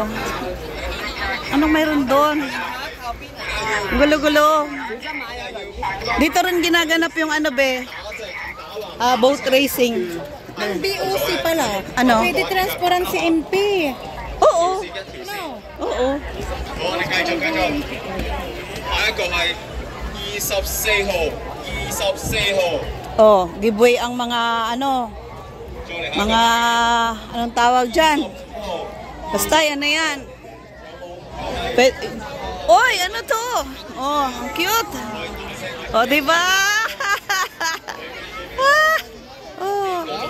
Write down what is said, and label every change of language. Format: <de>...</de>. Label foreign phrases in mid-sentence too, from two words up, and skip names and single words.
<tl>Anong mayroon doon? Gulo-gulo. Dito rin ginaganap yung ano be?</tl> <en>Boat racing.</en> <tl>Ang BOC pala. Ano? Pwede transparan si MP. Oo. No. Oo.</tl> <yue>好，我哋繼續。下一個係24號，24號。</yue> <tl>Oh, giveaway ang mga ano, mga anong tawag dyan? Basta yan na yan. Oy, ano to? Oh, ang cute. Oh, diba? Oh.</tl>